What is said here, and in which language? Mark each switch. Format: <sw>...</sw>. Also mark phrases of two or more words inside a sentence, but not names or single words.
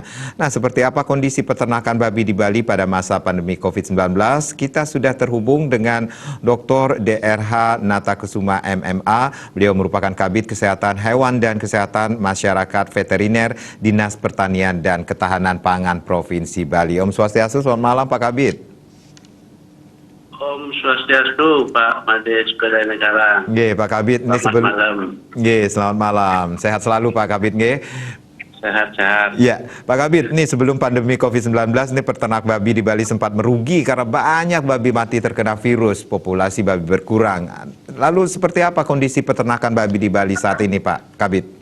<id>Nah, seperti apa kondisi peternakan babi di Bali pada masa pandemi COVID-19? Kita sudah terhubung dengan Dr. DRH Natakusuma MMA. Beliau merupakan Kabid Kesehatan Hewan dan Kesehatan Masyarakat Veteriner Dinas Pertanian dan Ketahanan Pangan Provinsi Bali.</id> <ban>Om Swastiastu,</ban> <id>selamat malam Pak Kabid.</id> <ban>Om Swastiastu, Pak Made Sekalian Negara.</ban> <jv>Nggih, Pak Kabid.</jv> <id>Selamat malam.</id> <jv>Nggih,</jv> <id>selamat malam. Sehat selalu Pak Kabid, nggih. Sehat-sehat. Ya, Pak Kabid, nih sebelum pandemi COVID-19, nih peternak babi di Bali sempat merugi karena banyak babi mati terkena virus, populasi babi berkurang. Lalu seperti apa kondisi peternakan babi di Bali saat ini, Pak Kabid?</id>